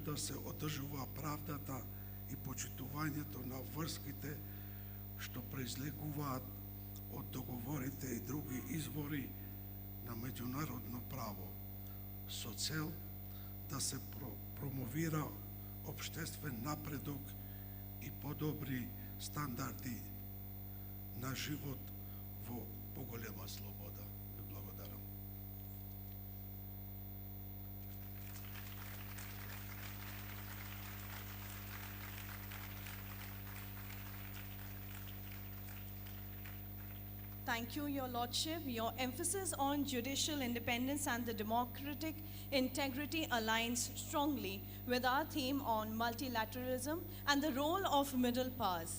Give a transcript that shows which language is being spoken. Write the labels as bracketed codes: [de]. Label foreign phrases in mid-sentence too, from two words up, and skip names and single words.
[mk] да се одржува правдата и почитувањето на врските што произлегуваат од договорите и други извори на меѓународно право, со цел да се промовира општествен напредок и подобри стандарди на живот во поголема слобода. Ви благодарам. [en] Thank you, Your Lordship. Your emphasis on judicial independence and the democratic integrity aligns strongly with our theme on multilateralism and the role of middle powers.